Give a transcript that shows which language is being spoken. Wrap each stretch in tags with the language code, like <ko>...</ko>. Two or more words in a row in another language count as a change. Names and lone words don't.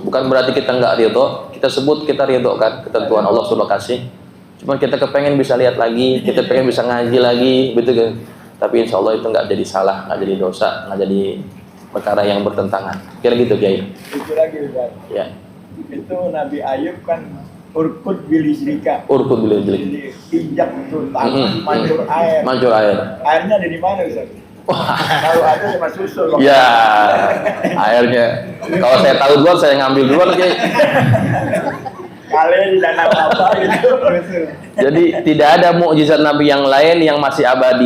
<id>Bukan berarti kita nggak ridho. Kita sebut kita ridho kan ketentuan Allah sudah kasih. Cuman kita kepengen bisa lihat lagi, kita pengen bisa ngaji lagi, gitu kan. Tapi</id> <ar>إن شاء الله</ar> <id>itu nggak jadi salah, nggak jadi dosa, nggak jadi perkara yang bertentangan. Kira gitu Kiai. Itu lagi Ustaz. Ya. Itu Nabi Ayub kan</id> <ar>اركض برجلك. اركض برجلك.</ar> <id>Jadi injak itu tanah, mancur air. Mancur air. Airnya ada di mana Ustaz? Kalau ada cuma susu. loh. Ya, airnya. Kalau saya tahu duluan, saya ngambil duluan Kiai. Kalian di danau apa gitu. Jadi tidak ada mukjizat Nabi yang lain yang masih abadi.</id>